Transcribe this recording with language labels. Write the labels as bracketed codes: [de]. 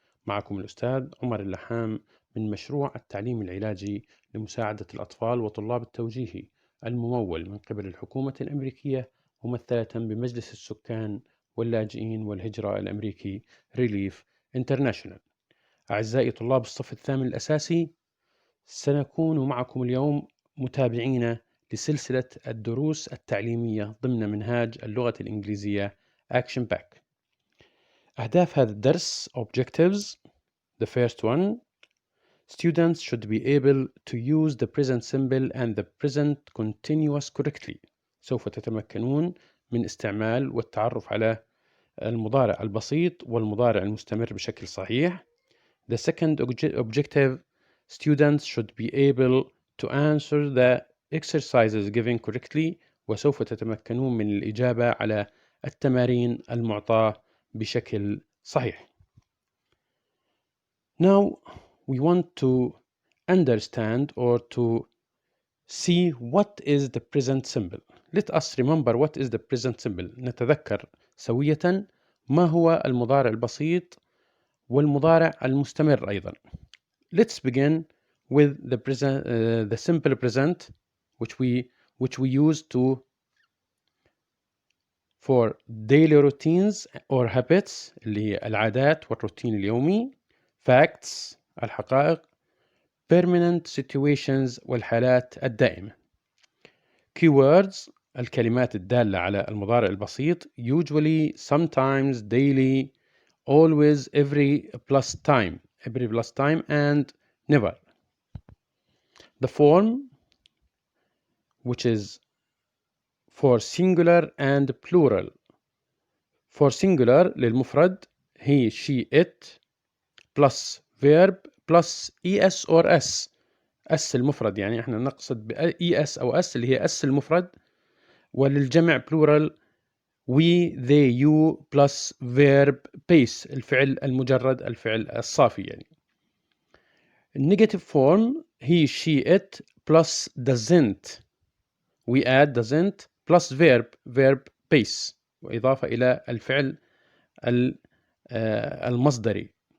[ar] معكم الأستاذ عمر اللحام من مشروع التعليم العلاجي لمساعدة الأطفال وطلاب التوجيهي الممول من قبل الحكومة الأمريكية ممثلة بمجلس السكان واللاجئين والهجرة الأمريكي ريليف انترناشونال. أعزائي طلاب الصف الثامن الأساسي، سنكون معكم اليوم متابعين لسلسلة الدروس التعليمية ضمن منهاج اللغة الإنجليزية Action Back. أهداف هذا الدرس Objectives. [en] The first one: students should be able to use the present simple and the present continuous correctly. [ar] سوف تتمكنون من استعمال والتعرف على المضارع البسيط والمضارع المستمر بشكل صحيح. [en] The second objective: students should be able to answer the exercises given correctly. [ar] وسوف تتمكنون من الإجابة على التمارين المعطاة بشكل صحيح. [en] Now we want to understand or to see what is the present simple. Let us remember what is the present simple. [ar] نتذكر سوية ما هو المضارع البسيط والمضارع المستمر أيضا. [en] Let's begin with the simple present, which we use for daily routines or habits [ar] اللي هي العادات والروتين اليومي. [en] Facts [ar] الحقائق. [en] Permanent situations [ar] والحالات الدائمة. Keywords الكلمات الدالة على المضارع البسيط. [en] Usually, sometimes, daily, always, every plus time and never. The form, which is for singular and plural. For singular [ar] للمفرد [en] he, she, it plus verb plus es or s. [ar] اس المفرد يعني احنا نقصد es أو s اللي هي s المفرد. وللجمع [en] plural we, they, you plus verb base [ar] الفعل المجرد الفعل الصافي يعني. [en] Negative form he, she, it plus doesn't. We add doesn't plus verb base [ar] وإضافة إلى الفعل المصدري.